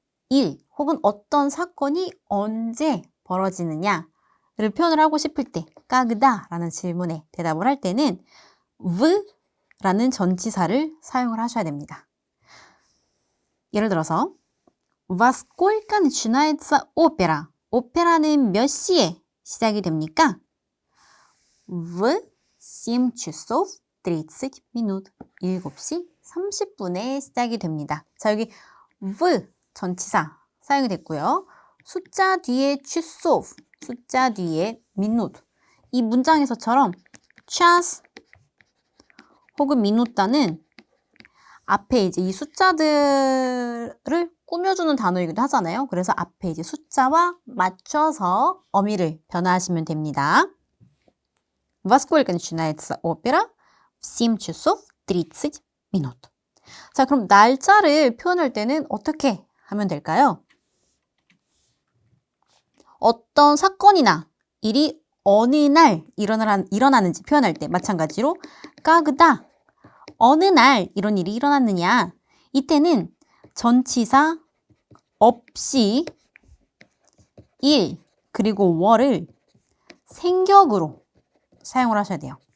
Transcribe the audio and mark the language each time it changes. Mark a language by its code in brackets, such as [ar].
[ko] 일 혹은 어떤 사건이 언제 벌어지느냐를 표현을 하고 싶을 때 когда 라는 질문에 대답을 할 때는 v라는 전치사를 사용을 하셔야 됩니다. [ru] 예를 들어서 Во сколько начинается опера? [ko] 오페라는 몇 시에 시작이 됩니까? [ru] В 7 часов 30 минут. [ko] 7시 30분에 시작이 됩니다. 자, 여기 v 전치사 사용이 됐고요. 숫자 뒤에 часов, 숫자 뒤에 minut. 이 문장에서처럼 час 혹은 minu다는 앞에 이제 이 숫자들을 꾸며주는 단어이기도 하잖아요. 그래서 앞에 이제 숫자와 맞춰서 어미를 변화하시면 됩니다. [ru] Во сколько начинается опера? В 7 часов 30 минут. [ko] 자, 그럼 날짜를 표현할 때는 어떻게 하면 될까요? 어떤 사건이나 일이 어느 날 일어나는지 표현할 때 마찬가지로 когда 어느 날 이런 일이 일어났느냐, 이때는 전치사 없이 일 그리고 월을 생격으로 사용을 하셔야 돼요.